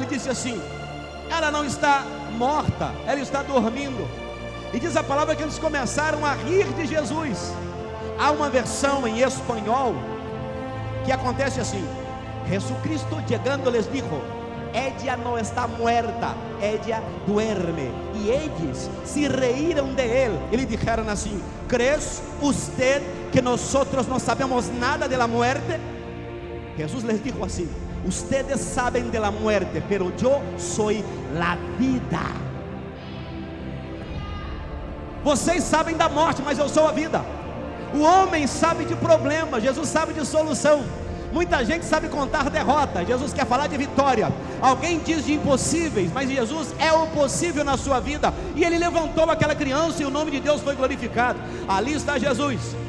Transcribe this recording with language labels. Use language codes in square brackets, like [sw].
[pt] Ele disse assim: ela não está morta, ela está dormindo. E diz a palavra que eles começaram a rir de Jesus. Há uma versão em espanhol que acontece assim: [es] Jesucristo llegando les dijo: ella no está muerta, ella duerme. [pt] E eles se reíram de él e lhe disseram assim: [es] ¿crees usted que nosotros no sabemos nada de la muerte? Jesus les dijo [pt] assim: [es] ustedes saben de la muerte, pero yo soy la vida. [pt] Vocês sabem da morte, mas eu sou a vida. O homem sabe de problema, Jesus sabe de solução. Muita gente sabe contar derrota, Jesus quer falar de vitória. Alguém diz de impossíveis, mas Jesus é o possível na sua vida. E ele levantou aquela criança e o nome de Deus foi glorificado. Ali está Jesus.